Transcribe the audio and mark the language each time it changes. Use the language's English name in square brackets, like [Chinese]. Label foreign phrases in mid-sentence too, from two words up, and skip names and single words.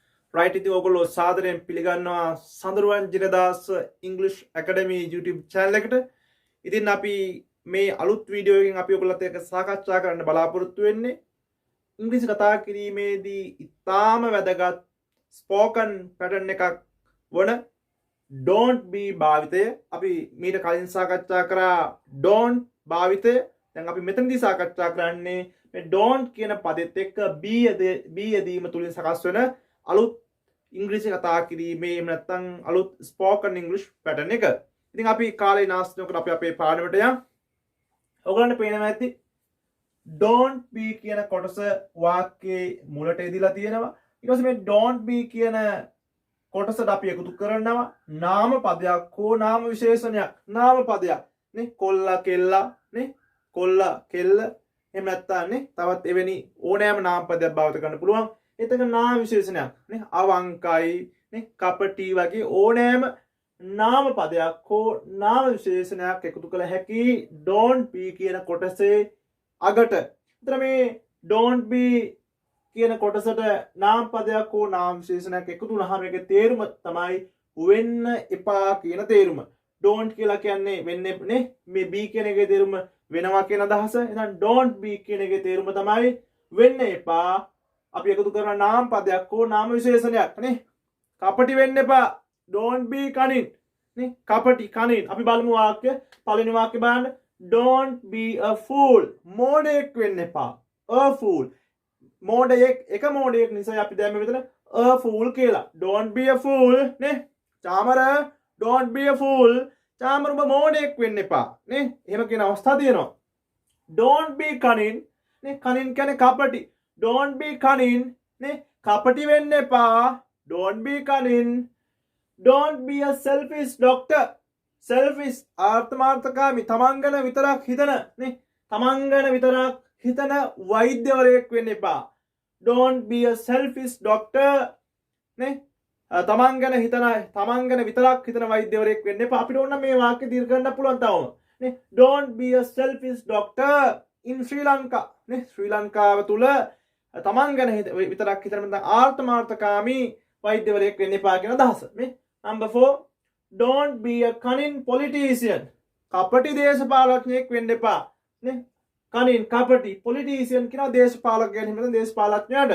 [Sinhala] right ඉතින් ඔයගොල්ලෝ සාදරයෙන් පිළිගන්නවා සඳරුවන් ජිනදාස ඉංග්‍රීසි ඇකඩමි YouTube channel එකට. ඉතින් අපි මේ අලුත් වීඩියෝ එකකින් අපි ඔයගොල්ලොත් එක්ක සාකච්ඡා කරන්න බලාපොරොත්තු වෙන්නේ ඉංග්‍රීසි කතා කිරීමේදී ඉතාම වැදගත් [English] spoken pattern [Sinhala] එකක් වන [English] don't be [Sinhala] භාවිතය. අපි මීට කලින් සාකච්ඡා කරා don't භාවිතය. දැන් අපි මෙතනදී සාකච්ඡා කරන්නේ මේ don't කියන පදෙත් එක්ක be යෙදීම තුලින් සකස් වෙන අලුත් ඉංග්‍රීසි කතා කිරීමේ එහෙම නැත්නම් අලුත් ස්පෝකන් ඉංග්‍රීසි පැටර්න් එක. ඉතින් අපි කාලේ නාස්ති නොකර අපි අපේ පාඩමට යමු. ඔයගලන්ට පේනවා ඇති [English] don't be [Sinhala] කියන කොටස වාක්‍යයේ මුලට එදිලා තියෙනවා. ඊට පස්සේ මේ [English] don't be [Sinhala] කියන කොටසට අපි එකතු කරනවා නාම පදයක් හෝ නාම විශේෂණයක්. නාම පදයක් නේ කොල්ලා කෙල්ලා නේ කොල්ලා කෙල්ල එහෙම නැත්නම් නේ තවත් එවැනි ඕනෑම නාම පදයක් භාවිත කරන්න පුළුවන්. එතක නාම විශේෂණයක් නේ අවංකයි නේ කපටි වගේ ඕනෑම නාම පදයක් හෝ නාම විශේෂණයක් එකතු කළ හැකි [English] don't be [Sinhala] කියන කොටසේ අගට. එතන මේ [English] don't be [Sinhala] කියන කොටසට නාම පදයක් හෝ නාම විශේෂණයක් එකතු වුණාම ඒකේ තේරුම තමයි වෙන්න එපා කියන තේරුම. don't කියලා කියන්නේ වෙන්නේ නේ මේ be කියන එකේ තේරුම වෙනවා කියන අදහස. එහෙනම් [English] don't be [Sinhala] කියන එකේ තේරුම තමයි වෙන්න එපා. අපි එකතු කරන නාම පදයක් හෝ නාම විශේෂණයක් නේ කපටි වෙන්න එපා [English] don't be cunning [Sinhala] නේ කපටි cunning. අපි බලමු වාක්‍ය පළවෙනි වාක්‍ය බලන්න [English] don't be a fool [Sinhala] මෝඩයෙක් වෙන්න එපා [English] a fool [Sinhala] මෝඩයෙක් එක මෝඩයෙක් නිසා අපි දැම්මේ මෙතන [English] a fool [Sinhala] කියලා [English] don't be a fool [Sinhala] නේ චාමර [English] don't be a fool [Sinhala] චාමර ඔබ මෝඩයෙක් වෙන්න එපා නේ එහෙම කියන අවස්ථා තියෙනවා. [English] don't be cunning [Sinhala] නේ cunning කියන්නේ කපටි [English] don't be cunning [Sinhala] නේ කපටි වෙන්න එපා [English] don't be cunning. don't be a selfish doctor [Sinhala] selfish ආත්මාර්ථකාමී තමන් ගැන විතරක් හිතන නේ තමන් ගැන විතරක් හිතන වෛද්‍යවරයෙක් වෙන්න එපා [English] don't be a selfish doctor [Sinhala] නේ තමන් ගැන විතරක් හිතන වෛද්‍යවරයෙක් වෙන්න එපා. අපිට ඕන මේ වාක්‍ය දීර්ඝ කරන්න පුළුවන් තවම නේ [English] don't be a selfish doctor in Sri Lanka [Sinhala] නේ ශ්‍රී ලංකාව තුල තමන් ගැන විතරක් හිතන මත ආත්මාර්ථකාමී වෛද්‍යවරයෙක් වෙන්න එපා කියන අදහස. මේ [English] number 4 don't be a cunning politician [Sinhala] කපටි දේශපාලඥයෙක් වෙන්න එපා නේ cunning කපටි politician කියන දේශපාලකයන් හිමින් දේශපාලඥයාට.